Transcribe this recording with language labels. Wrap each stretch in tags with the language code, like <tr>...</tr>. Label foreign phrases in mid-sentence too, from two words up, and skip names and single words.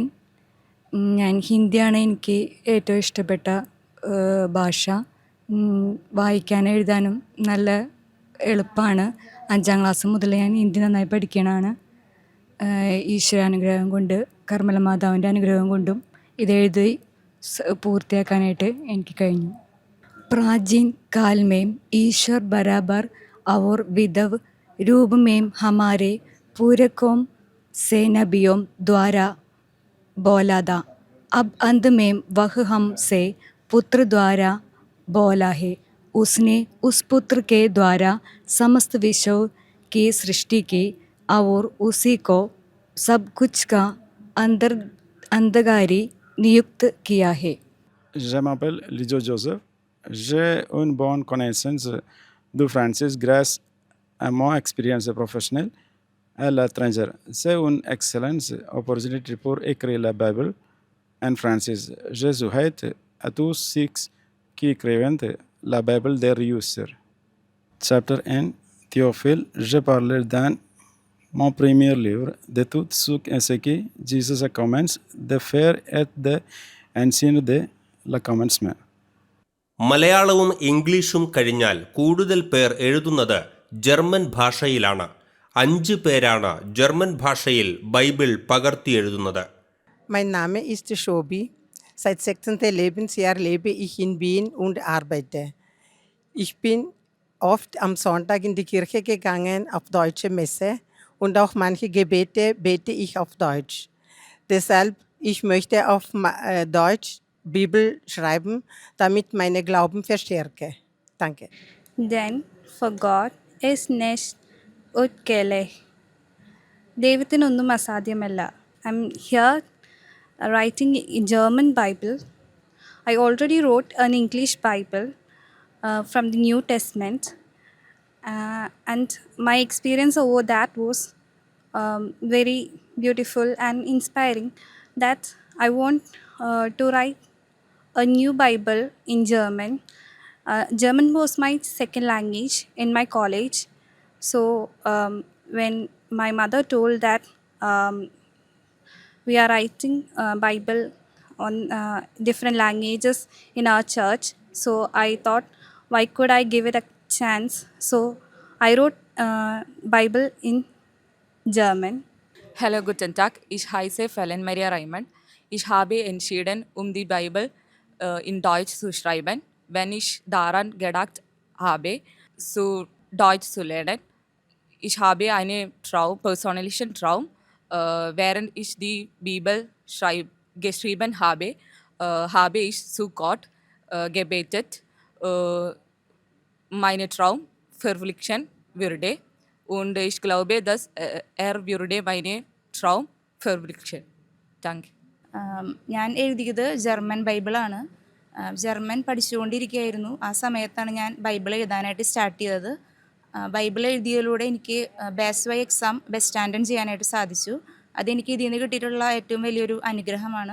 <ml>ഞാൻ ഹിന്ദിയാണ് എനിക്ക് ഏറ്റവും ഇഷ്ടപ്പെട്ട ഭാഷ. വായിക്കാനും എഴുതാനും നല്ല എളുപ്പമാണ്. 5-ാം ക്ലാസ് മുതൽ ഞാൻ ഹിന്ദി നന്നായി പഠിക്കണതാണ്. ഈശ്വരാനുഗ്രഹം കൊണ്ട്, കർമ്മല മാതാവിൻ്റെ അനുഗ്രഹം കൊണ്ടും ഇതെഴുതി പൂർത്തിയാക്കാനായിട്ട് എനിക്ക് കഴിഞ്ഞു.</ml> <hi>प्राचीन काल में ईश्वर बराबर और विधव रूप में हमारे पूर्वों से नबियों द्वारा बोला था. अब अंत में वह हमसे पुत्र द्वारा बोला है. उसने उस पुत्र के द्वारा समस्त विश्व की सृष्टि की और उसी को सब कुछ का अंधकारी नियुक्त किया है.</hi> <fr>Je m'appelle Lijo Joseph. J'ai une bonne connaissance de français grâce à mon expérience professionnelle à l'étranger. C'est une excellente opportunité pour écrire la Bible en français. Je souhaite à tous ceux qui écrivent la Bible de réussir. Chapitre 1. Théophile, je parle dans mon premier livre de tout ce que Jésus commence de faire et d'enseigner de le commencement.</fr> <ml>മലയാളവും ഇംഗ്ലീഷും കഴിഞ്ഞാൽ കൂടുതൽ പേർ എഴുതുന്നത് ജർമ്മൻ ഭാഷയിലാണ്. 5 പേരാണ് ജർമ്മൻ ഭാഷയിൽ ബൈബിൾ പകർത്തി എഴുതുന്നത്.</ml> <de>Mein Name ist Shobi. Seit 16. Lebensjahr lebe ich in Wien und arbeite. Ich bin oft am Sonntag in die Kirche gegangen auf deutsche Messe und auch manche Gebete bete ich auf Deutsch. Deshalb Ich möchte auf Deutsch Bibel schreiben, damit meine Glauben verstärke. Danke. Then for God is nicht utkele.</de> <ml>ദൈവത്തിനൊന്നും അസാധ്യമല്ല.</ml> <en>I am here writing in German Bible. I already wrote an English Bible from the New Testament, and my experience over that was very beautiful and inspiring. That I want to write a new Bible in German. German was my second language in my college, so when my mother told that we are writing Bible on different languages in our church, so I thought, why could I give it a chance? So I wrote Bible in German.</en> <de>Hallo, guten Tag. Ich heiße Felen Maria Raymond. Ich habe entschieden, die Bibel in Deutsch zu schreiben, wenn ich daran gedacht habe, zu Deutsch zu lernen. Ich habe einen persönlichen Traum. Während ich die Bibel geschrieben habe, habe ich zu Gott gebetet, meine Traum verwirklichen würde. Und ich glaube, dass würde meine Traum verwirklichen. Danke.</de> <ml>ഞാൻ എഴുതിയത് ജർമ്മൻ ബൈബിളാണ്. ജർമ്മൻ പഠിച്ചുകൊണ്ടിരിക്കുകയായിരുന്നു. ആ സമയത്താണ് ഞാൻ ബൈബിൾ എഴുതാനായിട്ട് സ്റ്റാർട്ട് ചെയ്തത്. ബൈബിൾ എഴുതിയതിലൂടെ എനിക്ക്</ml> <en>best why exam best standard</en> <ml>ചെയ്യാനായിട്ട് സാധിച്ചു. അതെനിക്ക് ഇതിൽ നിന്ന് കിട്ടിയിട്ടുള്ള ഏറ്റവും വലിയൊരു അനുഗ്രഹമാണ്.</ml>